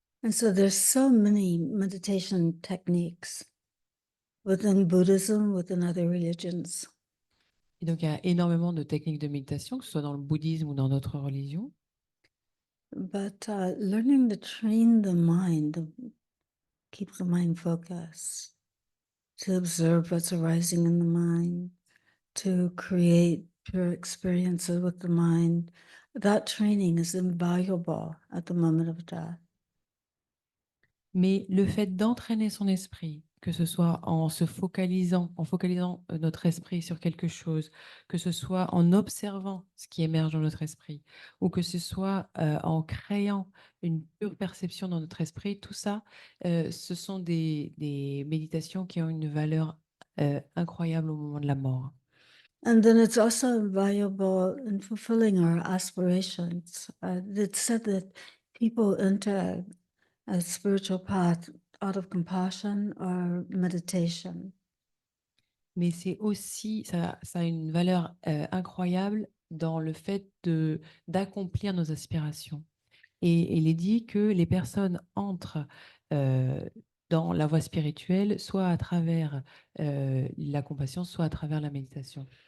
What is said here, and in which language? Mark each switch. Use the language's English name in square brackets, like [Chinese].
[English] And so there's so many meditation techniques within Buddhism, within other religions. [French] Et donc, il y a énormément de techniques de méditation, que ce soit dans le bouddhisme ou dans d'autres religions. [English] But learning to train the mind, to keep the mind focused, to observe what's arising in the mind, to create pure experiences with the mind, that training is invaluable at the moment of death. [French] Mais le fait d'entraîner son esprit, que ce soit en focalisant notre esprit sur quelque chose, que ce soit en observant ce qui émerge dans notre esprit, ou que ce soit en créant une pure perception dans notre esprit, tout ça, ce sont des méditations qui ont une valeur incroyable au moment de la mort. [English] And then it's also invaluable in fulfilling our aspirations. It's said that people enter a spiritual path out of compassion or meditation. [French] Mais c'est aussi, ça a une valeur incroyable dans le fait d'accomplir nos aspirations. Et il est dit que les personnes entrent dans la voie spirituelle, soit à travers la compassion, soit à travers la méditation.